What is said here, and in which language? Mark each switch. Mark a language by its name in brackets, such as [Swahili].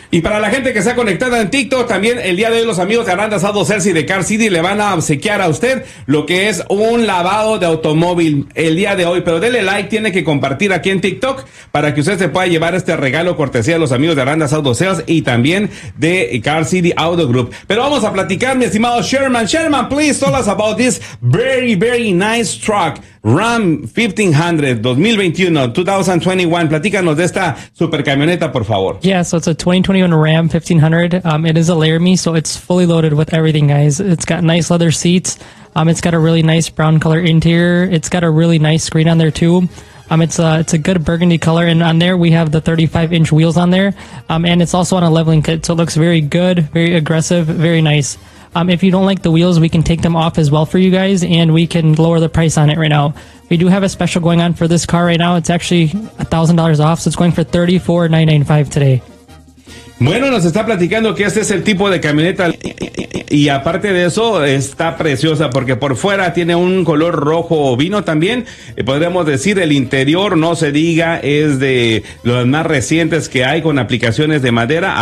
[Spanish] Y para la gente que está conectada en TikTok, también el día de hoy los amigos de Aranda Auto Sales y de Car City le van a obsequiar a usted lo que es un lavado de automóvil el día de hoy, pero dele like, tiene que compartir aquí en TikTok para que usted se pueda llevar este regalo cortesía de los amigos de Aranda Auto Sales y también de Car City Auto Group. Pero vamos a platicar, mi estimado Sherman. [English] Sherman, please tell us about this very, very nice truck, Ram 1500, 2021. [Spanish] Platícanos de esta super camioneta, por favor. [English] Yeah, so it's a 2021 Ram 1500. It is a Laramie, so it's fully loaded with everything, guys. It's got nice leather seats. It's got a really nice brown color interior. It's got a really nice screen on there, too. It's a good burgundy color, and on there we have the 35-inch wheels on there, and it's also on a leveling kit, so it looks very good, very aggressive, very nice. If you don't like the wheels, we can take them off as well for you guys, and we can lower the price on it right now. We do have a special going on for this car right now. It's actually $1,000 off, so it's going for $34,995 today. [Spanish] Bueno, nos está platicando que este es el tipo de camioneta y aparte de eso está preciosa porque por fuera tiene un color rojo vino también, podríamos decir el interior, no se diga, es de los más recientes que hay con aplicaciones de madera.